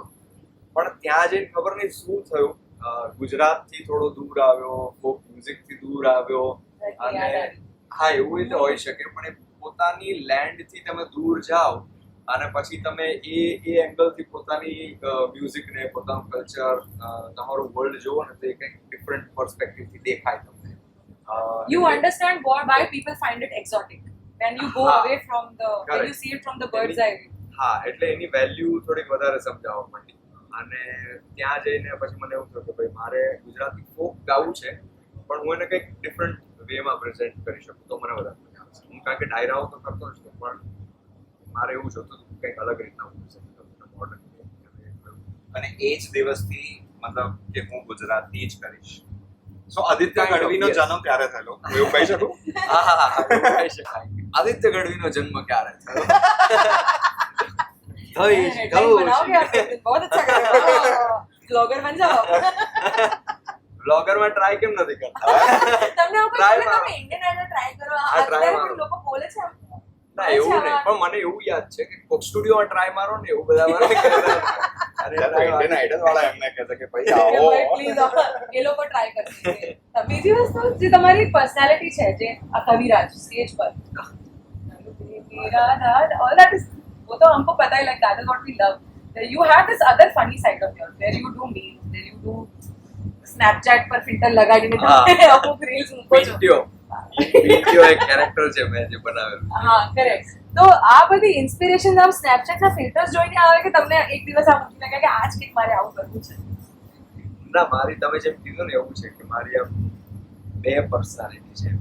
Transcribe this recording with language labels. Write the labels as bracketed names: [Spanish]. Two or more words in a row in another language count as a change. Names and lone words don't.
[Gujarati] પણ ત્યાં જઈને ખબર નહીં શું થયું, ગુજરાતથી થોડો દૂર આવ્યો, [English] folk musicથી [Gujarati] દૂર આવ્યો. અને હા, એવું રીતે હોઈ શકે, પણ એ પોતાની લેન્ડથી તમે દૂર જાઓ અને પછી તમે એ એંગલથી પોતાની મ્યુઝિકને, પોતાનું કલ્ચર, તમારું વર્લ્ડ જોવો ને તો એ કંઈક [English] different perspectiveથી [Gujarati] દેખાય તમને. [English] You understand why people find it exotic when you go away from when you see it from the bird's eye view. [Gujarati] હા, એટલે એની વેલ્યુ થોડીક વધારે સમજાવવા માંડી. અને ત્યાં જઈને પછી મને એવું થયું કે ભાઈ મારે ગુજરાતી ફોક ગાવું છે, પણ હું એને કંઈક [English] different wayમાં [Gujarati] પ્રેઝન્ટ કરી શકું તો મને વધારે મજા આવશે. હું કારણ કે ડાયરાઓ તો કરતો જ છું, પણ મારે એવું જોતું હતું કંઈક અલગ રીતના હું મોડર્ન. અને એ જ દિવસથી મતલબ કે હું ગુજરાતી જ કરીશ. સો આદિત્ય [English] Kind of, [Gujarati] ગઢવીનો yes. જન્મ ક્યારે થયેલો એવું કહી શકું? હા, એવું કહી શકાય. આદિત્ય ગઢવીનો જન્મ ક્યારે થયો? [Hindi] हेडलाइन बनाओगे आप एक दिन, बहुत अच्छा करेगा ब्लॉगर बन जाओ [Gujarati] બ્લોગરમાં ટ્રાય કેમ નથી કરતા? તમને એવું Try કોઈ બોલે મારો. તમે ઇન્ડિયન આઇડલ ટ્રાય કરો હા, try અત્યારે મારો. પણ લોકો બોલે છે ના એવું નહીં, પણ મને એવું યાદ છે કે કોક સ્ટુડિયોમાં ટ્રાય મારો ને એવું બધા મને કહેતા. અરે ત્યારે try ઇન્ડિયન મારો. આઇડલ વાળા એમને કહે છે કે ભાઈ આવો. પ્લીઝ એ લોકો ટ્રાય કરશે બીજી વસ્તુ જે તમારી પર્સનાલિટી છે જે આ કવિરાજ સ્ટેજ પર [English] all that is [Hindi] वो तो हमको पता है [English] like that is what we love you have this other funny side of yours where you do memes where you do Snapchat [Gujarati] પર ફિલ્ટર લગાડીને તમે અમુક રીલ્સ મૂકો છો પિન્ટ્યો એક કેરેક્ટર છે મેં જે બનાવેલું. હા કરેક્ટ તો આ બધી ઇન્સ્પિરેશન આમ સ્નેપચેટ ના ફિલ્ટર્સ જોઈને આવે કે તમને એક દિવસ આમ મૂકીને કહે કે આજ કંઈક મારે આવું કરવું છે ના, મારી તમે જેમ કીધું ને એવું છે કે મારી આમ બે પર્સનાલિટી છે.